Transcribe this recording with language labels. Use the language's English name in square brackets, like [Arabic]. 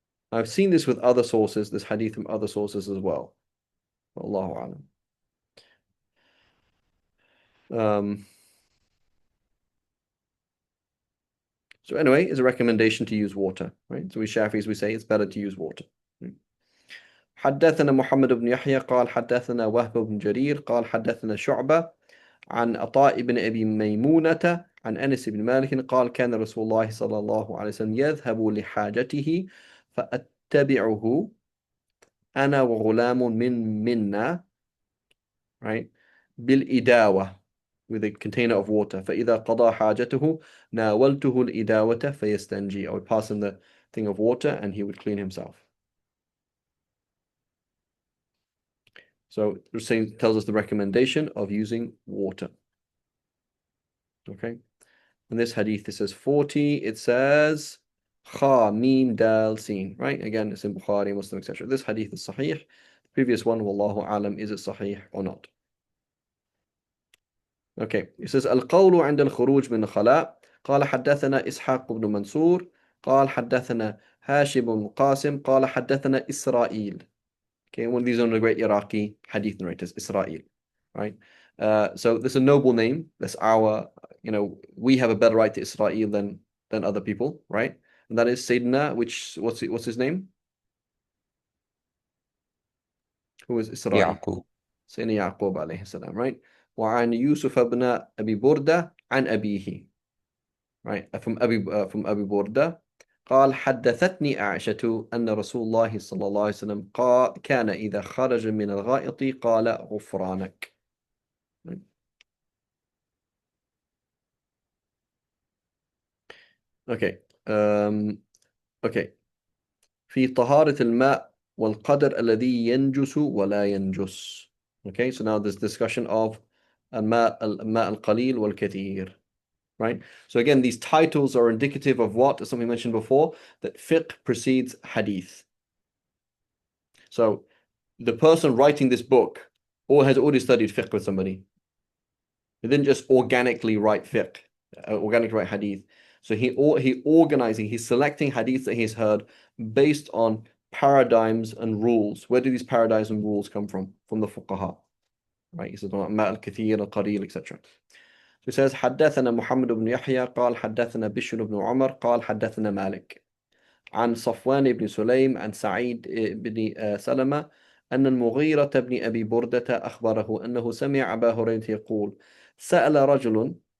[English] I've seen this with other sources, this hadith from other sources as well. Allahu alam. So anyway, it's a recommendation to use water, right? So we Shafis, we say it's better to use water. [Arabic] حدثنا محمد بن يحيى قال حدثنا وهب بن جرير قال حدثنا شعبة عن عطاء بن أبي ميمونة عن أنس بن مالك قال كان رسول الله صلى الله عليه وسلم يذهب لحاجته فأتبعه أنا وغلام منا, [English] right, [Arabic] بالإداوة, [English] with a container of water. [Arabic] فإذا قضى حاجته ناولته الإداوة فيستنجي. [English] I would pass him the thing of water and he would clean himself. So it tells us the recommendation of using water. Okay. In this hadith, it says 40. It says Kha, Mim, Dal, Sin. Right? Again, it's in Bukhari, Muslim, etc. This hadith is sahih. The previous one, Wallahu alam, is it sahih or not? Okay. It says [Arabic] القول عند الخروج من الخلاء قال حدثنا إسحاق بن منصور قال حدثنا هاشم بن قاسم قال حدثنا إسرائيل. [English] Okay, one of these are the great Iraqi hadith narrators, Israel, right? So this is a noble name. That's our, we have a better right to Israel than other people, right? And that is Sayyidina, what's his name? Who is Israel? [Arabic] يعقوب. [English] Sayyidina Yaqub alayhi salam, right? [Arabic] وعن يوسف بن أبي بردة عن أبيه, right? [English] From Abi Burda. [Arabic] قال حدثتني عائشة أن رسول الله صلى الله عليه وسلم كان إذا خرج من الغائط قال غفرانك. [English] Okay. Okay. [Arabic] في طهارة الماء والقدر الذي ينجس ولا ينجس. [English] Okay, so now this discussion of [Arabic] الماء القليل والكثير. [English] Right? So again, these titles are indicative of what, as something mentioned before, that fiqh precedes hadith. So the person writing this book has already studied fiqh with somebody. He didn't just organically write fiqh, organically write hadith. So he's selecting hadiths that he's heard based on paradigms and rules. Where do these paradigms and rules come from? From the fuqaha. Right? He says, Ma al-kathir, al-qalil, etc. So he says, [Arabic] حدثنا محمد بن يحيى قال حدثنا بشر بن عمر قال حدثنا مالك عن صفوان بن سليم عن سعيد بن سلمة أن المغيرة بن أبي بردة أخبره أنه سمع أبا هريرة يقول سأل رجل